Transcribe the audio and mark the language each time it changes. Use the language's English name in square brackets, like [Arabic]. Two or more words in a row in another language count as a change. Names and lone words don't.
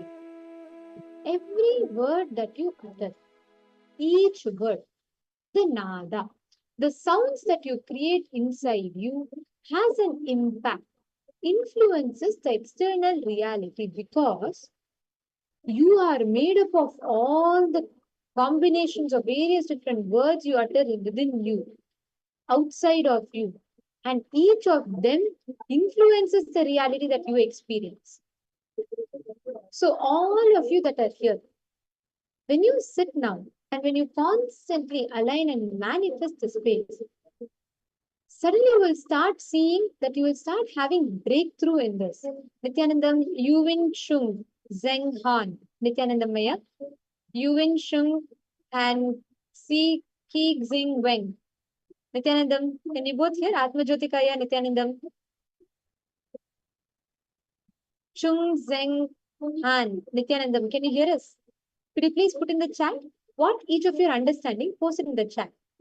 [English] Every word that you utter, each word, the nada, the sounds that you create inside you has an impact, influences the external reality because you are made up of all the combinations of various different words you utter within you, outside of you, and each of them influences the reality that you experience. So all of you that are here, when you sit now and when you constantly align and manifest the space, suddenly you will start seeing that you will start having breakthrough in this. Nithyanandam, Yuvin Chung, Zeng Han, Nithyanandam Maya, Yuvin Chung, and Si Ki Xing Weng. Nithyanandam, can you both hear? Atma Jyotikaya, Nithyanandam. Chung Zeng Han, Nithyanandam, can you hear us? Could you please put in the chat what each of you are understanding? Post it in the chat.